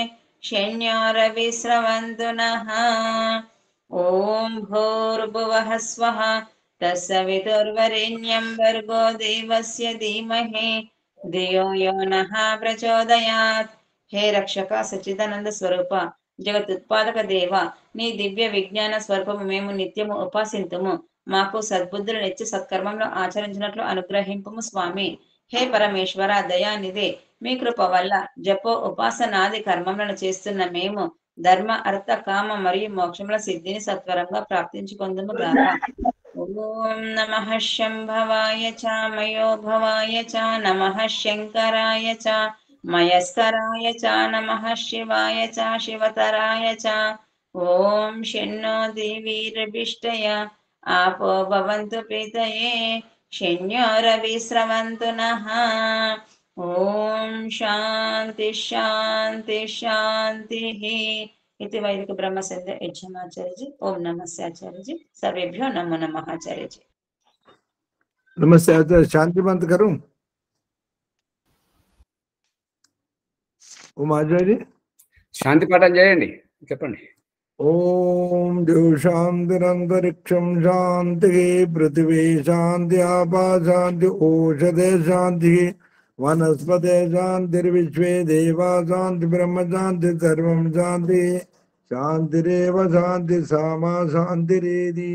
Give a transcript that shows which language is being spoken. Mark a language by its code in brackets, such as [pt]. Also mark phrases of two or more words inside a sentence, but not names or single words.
[sa] शन्योरविस्रवन्तु नः ॐ भूर्भुवः स्वः तत्सवितुर्वरेण्यं भर्गो देवस्य धीमहि धियो यो नः प्रचोदयात् [te] హే రక్షక సచ్చిదానంద స్వరూప జగతుత్పాదక దేవ నీ దివ్య విజ్ఞాన స్వరూపము మేము నిత్యము ఉపాసింతుము మాకు సద్బుద్ధులు నిత్య సత్కర్మంలో ఆచరించినట్లు అనుగ్రహింపుము స్వామి హే పరమేశ్వర దయానిదే మీ కృప వల్ల జపో ఉపాసనాది కర్మములను చేస్తున్న మేము ధర్మ అర్థ కామ మరియు మోక్షముల సిద్ధిని సత్వరంగా ప్రాప్తించుకొందుము గాక [sa] ओं नमः शम्भवाय च मयोभवाय च नमः शङ्कराय च मयस्कराय च नमः शिवाय च शिवतराय च ॐ शन्नो देवीरभिष्टया आपो भवन्तु प्रीतये शन्योरविस्रवन्तु नः ॐ शान्ति शान्ति शान्तिः इति वैदिक ब्रह्मसंध्या यज्ञमाचार्य जी। [hi] ओम नमस्ते आचार्य जी। [sa] सर्वेभ्यो नमो नमः आचार्य जी। [hi] नमस्ते आचार्य। शांति मंत्र करूं? ఓం ఆచార్య [te] శాంతి పాఠం చేయండి, చెప్పండి. [sa] ओं शान्तिरन्तरिक्षं शान्ति पृथिवी शान्ति आपा शान्ति ओषधे शान्ति वनस्पते शान्तिर्विश्वे देवा शान्ति ब्रह्म शान्ति सर्वं शान्ति शान्तिरेव शान्ति सामा शान्तिरेदि.